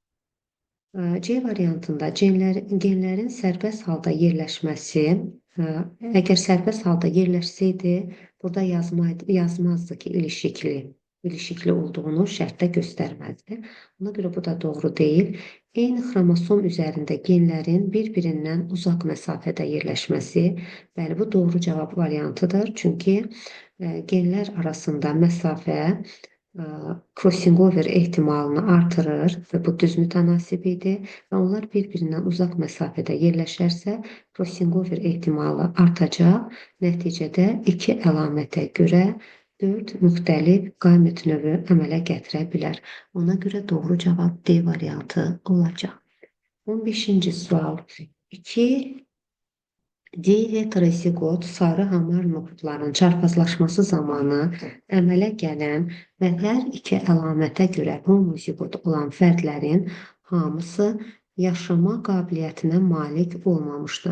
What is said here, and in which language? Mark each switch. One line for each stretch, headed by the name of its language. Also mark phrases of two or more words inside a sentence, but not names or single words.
Azerbaijani: C variantında genlərin sərbəst halda yerləşməsi, əgər sərbəst halda yerləşsəydi, burada yazmazdı ki, ilişikli olduğunu şərtdə göstərməzdi. Ona görə bu da doğru deyil. Eyni xromosom üzərində genlərin bir-birindən uzaq məsafədə yerləşməsi, bəli, bu doğru cavab variantıdır. Çünki genlər arasında məsafə
English: crossing over
Azerbaijani: ehtimalını artırır və bu düz mütənasib idi və onlar bir-birindən uzaq məsafədə yerləşərsə,
English: crossing over
Azerbaijani: ehtimalı artacaq. Nəticədə iki əlamətə görə 4 müxtəlif qamet növü əmələ gətirə bilər. Ona görə doğru cavab D variantı olacaq. 15-ci sual. 2 diheterozigot sarı hamar noxudların çarpazlaşması zamanı əmələ gələn və hər iki əlamətə görə homozigot olan fərdlərin hamısı yaşama qabiliyyətinə malik olmamışdır.